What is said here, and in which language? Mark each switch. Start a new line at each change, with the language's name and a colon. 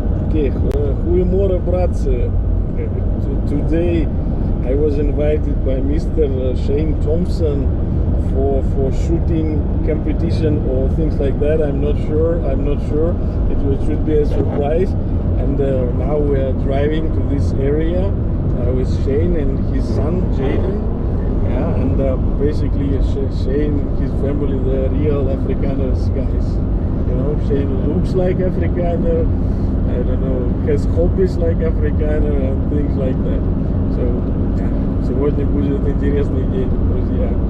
Russian: Окей,
Dutch: goedemorgen,
Russian: братцы.
English: Today I was invited by Mr. Shane Thompson for shooting competition or things like that. I'm not sure. It should be a surprise. And now we are driving to this area with Shane and his son Jaden. Yeah, and basically Shane, his family, the real Afrikaners guys. You know, Shane looks like Afrikaner. I don't know, has hobbies like Afrikaner and things like that. So, yeah,
Russian: сегодня будет интересный день, друзья.